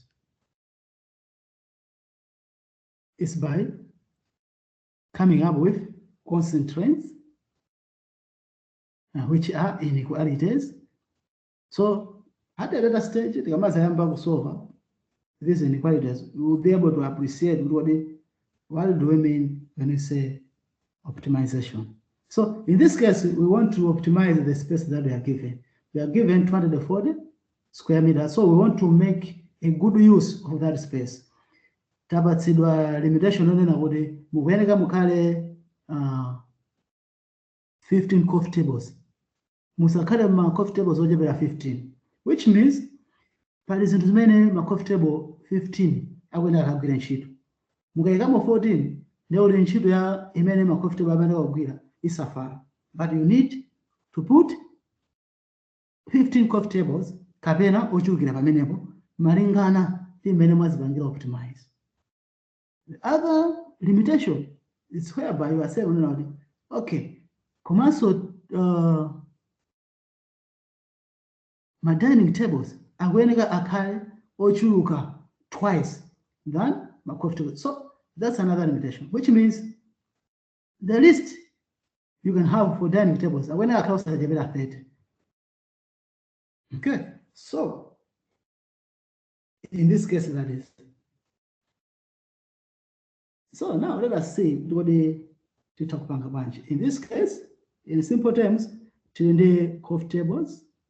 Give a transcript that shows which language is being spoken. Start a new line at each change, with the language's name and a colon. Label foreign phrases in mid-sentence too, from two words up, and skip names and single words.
English: It's by coming up with constraints, which are inequalities, So at a later stage,
Nyanja: tikamazayamba kusolve
English: these inequalities, we will be able to appreciate what do we mean when we say optimization. So in this case, we want to optimize the space that we are given. We are given 240 square meters, so we want to make a good use of that space.
Nyanja: Tapatsidwa limitation onena kuti mukuyeneka mukhale 15
English: coffee tables.
Nyanja: Musakhale ma
English: coffee tables
Nyanja: ochepera 15,
English: which means
Nyanja: pali zinthu zimene ma
English: coffee table
Nyanja: 15 akuyenera akagwira ntchito. Mukayikamo 14 ndiyo kuti ntchito ya imene ma
English: coffee table
Nyanja: amene akugwira isafala.
English: But you need to put 15 coffee tables
Nyanja: kapena ochulukira pamenepo malingana ndi imene mwazipangira
English: optimize. The other limitation is whereby you are saying, okay, komanso my dining tables
Nyanja: akuyeneka akhale ochuluka
English: twice than my coffee table. So that's another limitation, which means the least you can have for dining tables
Nyanja: akuyeneka akhale osachepera 30.
English: Okay, so in this case, that is. So now let us see what they talk about a bunch. In this case, in simple terms, the coffee tables.